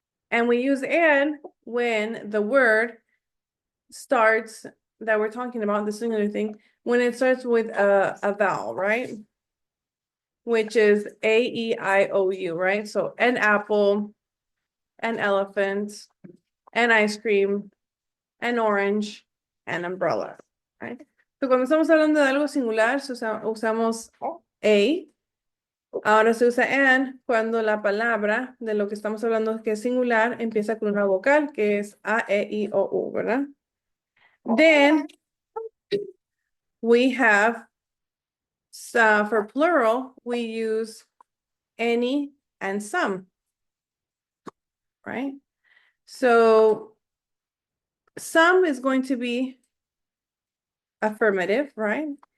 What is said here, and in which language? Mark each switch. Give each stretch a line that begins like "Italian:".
English: And we use and when the word starts that we're talking about, the singular thing, when it starts with a vowel, right? Which is A, E, I, O, U, right? So an apple, an elephant, an ice cream, an orange, an umbrella, right?
Spanish: So cuando estamos hablando de algo singular, usamos a. Ahora se usa an cuando la palabra de lo que estamos hablando que es singular empieza con una vocal que es A, E, I, O, U, ¿verdad?
English: Then we have, for plural, we use any and some, right? So some is going to be affirmative, right?